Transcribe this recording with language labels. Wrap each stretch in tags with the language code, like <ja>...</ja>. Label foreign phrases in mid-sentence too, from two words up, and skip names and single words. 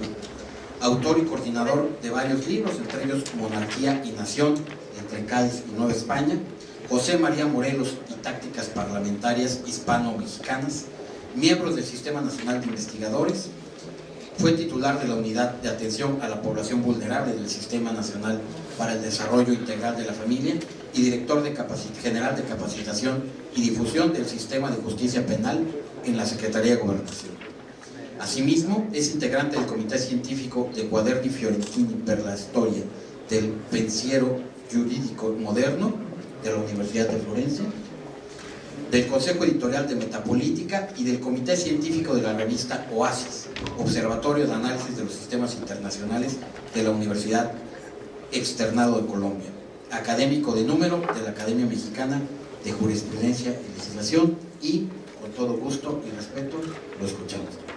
<es>Autor y coordinador de varios libros, entre ellos Monarquía y Nación, entre Cádiz y Nueva España, José María Morelos y Tácticas Parlamentarias Hispano-Mexicanas, miembros del Sistema Nacional de Investigadores, fue titular de la Unidad de Atención a la Población Vulnerable del Sistema Nacional para el Desarrollo Integral de la Familia y director general de Capacitación y Difusión del Sistema de Justicia Penal en la Secretaría de Gobernación. Asimismo, es integrante del Comité Científico de Quaderni Fiorentini per la Storia del Pensiero Giuridico Moderno de la Universidad de Florencia, del Consejo Editorial de Metapolítica y del Comité Científico de la revista Oasis, Observatorio de Análisis de los Sistemas Internacionales de la Universidad Externado de Colombia, académico de número de la Academia Mexicana de Jurisprudencia y Legislación, y con todo gusto y respeto lo escuchamos.</es>